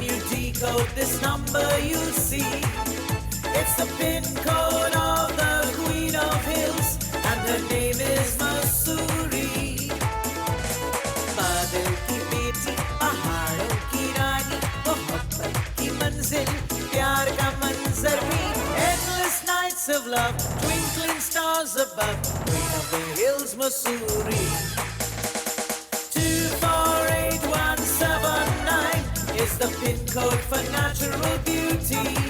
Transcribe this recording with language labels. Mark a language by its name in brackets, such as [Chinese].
[English] decode this number, you'll see it's the pin code of the Queen of Hills, and her name is Masuri. [Hindi] बादल की बेटी, पहाड़ों की रानी, मोहब्बत की मंजिल, प्यार का मंजर भी, [English] endless nights of love, twinkling stars above, Queen of the Hills, [Hindi] Masuri. [English] 248179 is the pin code for natural beauty.